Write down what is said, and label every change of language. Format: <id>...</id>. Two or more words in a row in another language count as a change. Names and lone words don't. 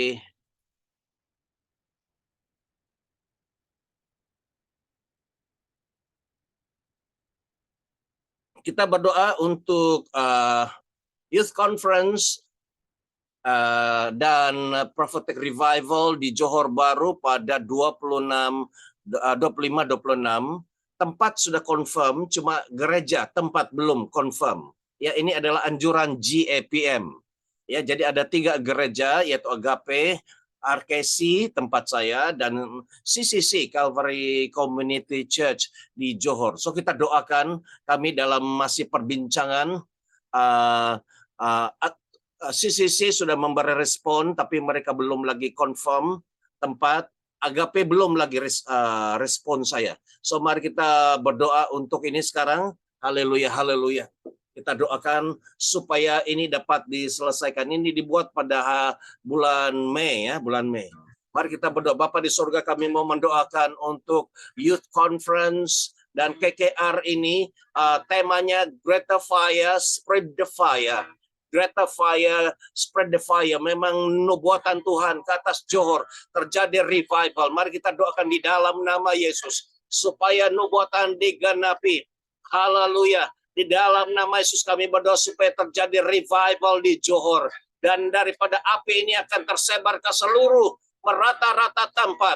<ms>Kita berdoa untuk Youth Conference dan Prophetic Revival di Johor Bahru pada 25-26. Tempat sudah confirm, cuma gereja tempat belum confirm. Ya, ini adalah anjuran GAPM. Ya, jadi ada 3 gereja, yaitu Agape, RKC tempat saya, dan CCC Calvary Community Church di Johor. So kita doakan, kami dalam masih perbincangan. CCC sudah memberi respon, tapi mereka belum lagi confirm tempat. Agape belum lagi respon saya. So mari kita berdoa untuk ini sekarang. Haleluya, haleluya. Kita doakan supaya ini dapat diselesaikan. Ini dibuat pada bulan Mei ya, bulan Mei. Mari kita berdoa. Bapa di surga, kami mau mendoakan untuk Youth Conference dan KKR ini, temanya Greater Fire, Spread the Fire. Greater Fire, Spread the Fire. Memang nubuatan Tuhan ke atas Johor terjadi revival. Mari kita doakan di dalam nama Yesus supaya nubuatan digenapi. Haleluya. Di dalam nama Yesus kami berdoa supaya terjadi revival di Johor. Dan daripada api ini akan tersebar ke seluruh merata-rata tempat.</ms>